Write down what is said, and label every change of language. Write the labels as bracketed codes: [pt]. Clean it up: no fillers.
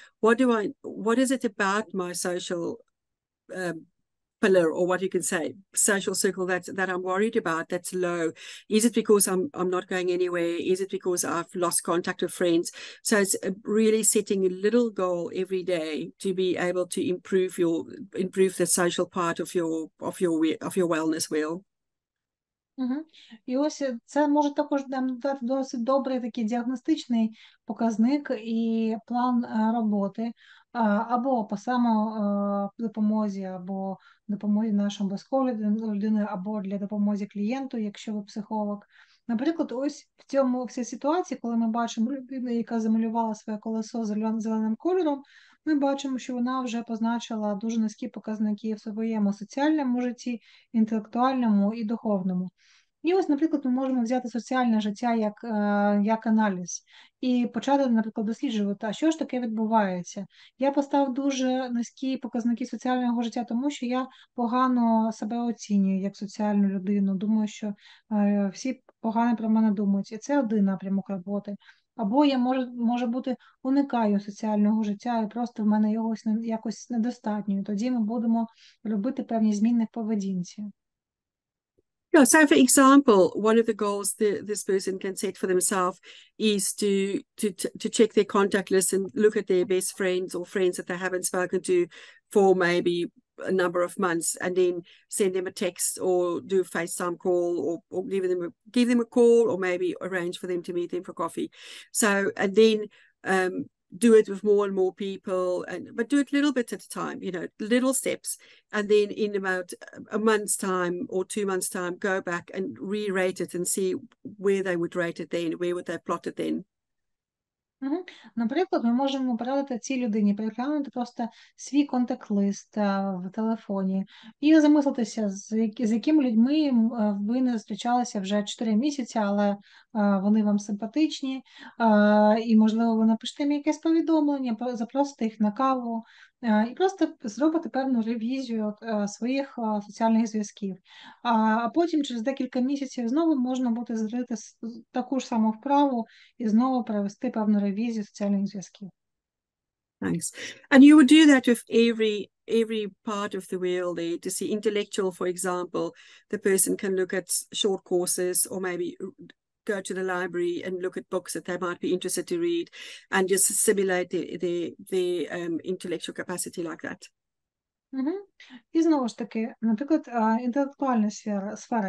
[en] What is it about my social pillar, or what you can say, social circle that I'm worried about that's low? Is it because I'm not going anywhere? Is it because I've lost contact with friends? So it's really setting a little goal every day to be able to improve the social part of your wellness wheel. Угу. [uk] І ось це може також нам дати досить добрий такий діагностичний показник і план роботи, або по самодопомозі, або допомозі нашому близької людини, або для допомоги клієнту, якщо ви психолог. Наприклад, ось в цій ситуації, коли ми бачимо людину, яка замалювала своє колесо зеленим кольором, ми бачимо, що вона вже позначила дуже низькі показники в своєму соціальному житті, інтелектуальному і духовному. І ось, наприклад, ми можемо взяти соціальне життя як аналіз і почати, наприклад, досліджувати, а що ж таке відбувається. Я поставив дуже низькі показники соціального життя, тому що я погано себе оцінюю як соціальну людину, думаю, що всі погано про мене думають, і це один напрямок роботи. Або я, може бути, уникаю соціального життя, і просто в мене його якось недостатньо. Тоді ми будемо робити певні зміни в поведінці. [en] Yeah, so for example, one of the goals this person can set for themselves is to check their contact list and look at their best friends or friends that they haven't spoken to for maybe a number of months, and then send them a text or do a FaceTime call, or give them a call, or maybe arrange for them to meet them for coffee. So, and then do it with more and more people, but do it little bit at a time, little steps, and then in about a month's time or 2 months' time, go back and re-rate it and see where they would rate it then, where would they plot it then. Угу. [uk] Наприклад, ми можемо порадити цій людині переглянути просто свій контакт-лист в телефоні і замислитися, з якими людьми ви не зустрічалися вже 4 місяці, але вони вам симпатичні, і, можливо, ви напишете їм якесь повідомлення, запросите їх на каву, і просто зробити певну ревізію своїх соціальних зв'язків. А потім через декілька місяців знову можна буде зробити таку ж саму вправу і знову провести певну ревізію соціальних зв'язків. [en] Thanks. And you would do that with every part of the wheel there. To see intellectual, for example, the person can look at short courses, or maybe go to the library and look at books that they might be interested to read, and just simulate their intellectual capacity like that. Угу. [uk] І знову ж таки, наприклад, інтелектуальна сфера.